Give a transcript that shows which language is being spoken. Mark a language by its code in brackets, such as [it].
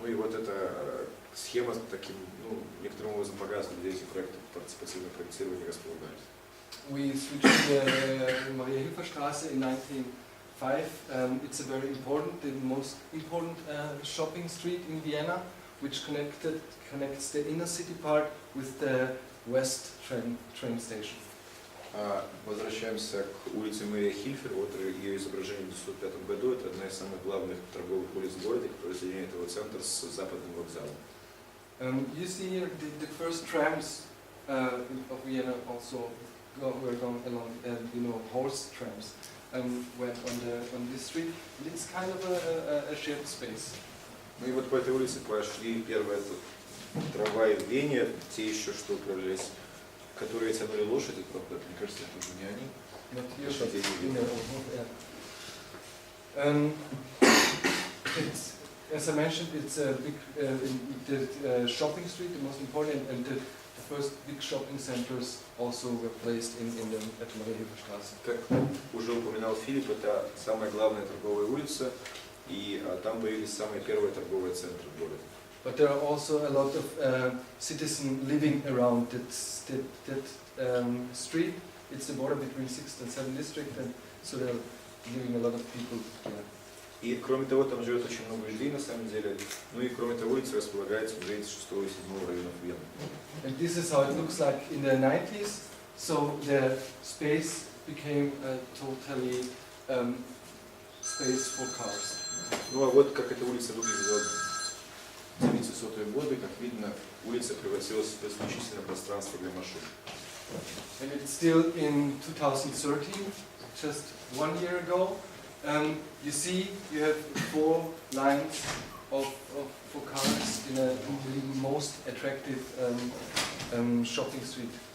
[ru] Ну и вот эта схема таким, некоторым образом показывает, где эти проекты партисипативного проектирования располагались. [en] We switched to the Maria-Hilfer-Straße in 1905. It's a very important, the most important shopping street in Vienna, which connects the inner city part with the west train station. [ru] Возвращаемся к улице Мария Хильфер. Вот ее изображение в 1905 году. Это одна из самых главных торговых улиц в городе, которая соединяет его центр с западным вокзалом. [en] You see here the first trams of Vienna also were going along, horse trams went on this street. And it's kind of a shared space. [ru] Ну и вот по этой улице пошли первые трамваи в Вене, те еще, что управлялись, которые тянули лошади, правда, мне кажется, это уже не они. [en] Not here, [ru] Лошадей не видно. [en] It's, as I mentioned, it's a big shopping street, the most important, and the first big shopping centers also were placed in the at Mariahilferstraße. [ru] Как уже упоминал Филипп, это самая главная торговая улица, и там появились самые первые торговые центры в городе. [en] But there are also a lot of citizens living around that street. It's the border between 6th and 7th district, and so there are living a lot of people there. [ru] И кроме того, там живет очень много людей на самом деле. Ну и кроме того, улица располагается в 6 и 7 районов Вены. [en] And this is how it looks like in the 90s. So the space became a totally space for cars. [ru] Ну а вот как эта улица выглядела в 900-е годы, как видно, улица превратилась в исключительно пространство для машин. [en] And it's still in 2013, just 1 year ago. You see, you have 4 lines for cars in the most attractive shopping street.